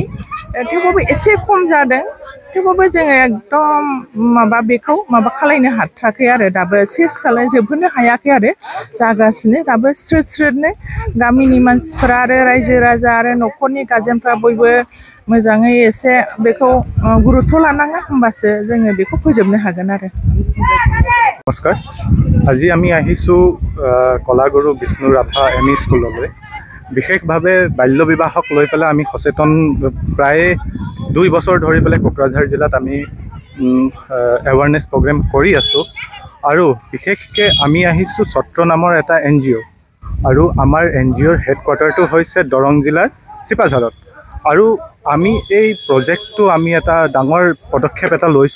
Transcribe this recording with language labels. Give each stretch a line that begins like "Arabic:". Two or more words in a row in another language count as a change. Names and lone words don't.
Bodo: थेवबाबो एसे खम जादों, थेवबाबो जोङो एकदम बेखौ खालायनो हाथाराखै आरो दाबो जोबहोनो हायाखै आरो जागासिनो दाबो स्रोदनो गामिनि मानसिफोरा आरो रायजो राजा आरो न'खरनि गार्जेनफ्रा बयबो मोजाङै एसे बेखौ गुरुत्व लानांगोन, होमबासो जोङो बेखौ फोजोबनो हागोन आरो।
Assamese: नमस्कार, আজি আমি আহিছোঁ কলাগুৰু বিষ্ণু ৰাভা এমই স্কুললৈ। বিশেষভাৱে বাল্য বিবাহক লৈ পেলাই আমি সচেতন প্ৰায় 2 বছৰ ধৰি পেলাই কোকৰাঝাৰ জিলাত আমি
English: awareness program
Assamese: কৰি আছোঁ আৰু বিশেষকৈ আমি আহিছোঁ ছত্ৰ নামৰ এটা NGO আৰু আমাৰ NGOৰ হেডকোৱাৰ্টাৰটো হৈছে দৰং জিলাৰ চিপাঝাৰত আৰু আমি এই প্ৰজেক্টটো আমি এটা ডাঙৰ পদক্ষেপ এটা লৈছোঁ।